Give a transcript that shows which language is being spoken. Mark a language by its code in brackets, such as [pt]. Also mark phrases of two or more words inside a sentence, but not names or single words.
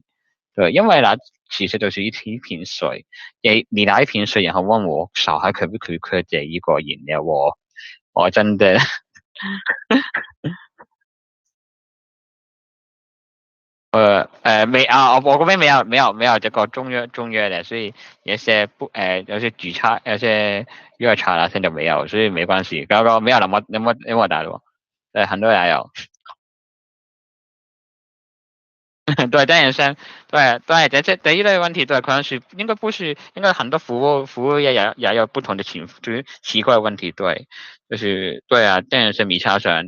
[zh] 對，因為其實就是一瓶水，你拿一瓶水然後問我小孩可不可以喝這一個飲料，我真的沒啊，我嗰邊沒有這個中藥的，所以有些舉茶有些藥茶啦，現在沒有，所以沒關係。嗰個沒有那麼大路。對，很多也有。对，但也是，对对，这一类问题，对，可能是应该不是，应该很多服务业也有不同的就是奇怪的问题。对，就是对啊，这也是米超神。